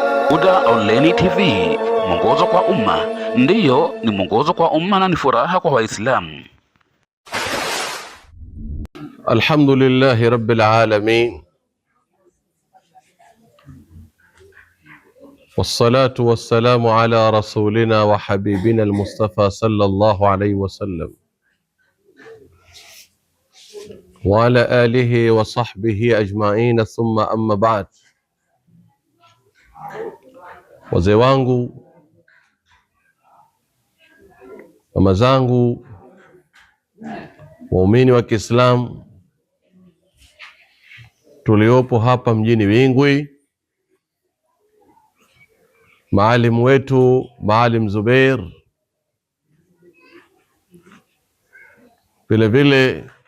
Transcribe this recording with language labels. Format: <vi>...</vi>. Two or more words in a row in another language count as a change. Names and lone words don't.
<sw>Huda Online TV, mwongozo kwa umma. Ndiyo, ni mwongozo kwa umma na ni furaha kwa Waislamu.</sw> <ar>الحمد لله رب العالمين والصلاة والسلام على رسولنا وحبيبنا المصطفى صلى الله عليه وسلم وعلى آله وصحبه أجمعين ثم أما بعد.</ar> <sw>Wazee wangu, mama zangu, waumini wa Kiislamu tuliopo hapa mjini Wingwi, Maalim wetu Maalim Zubair, vile vile</sw>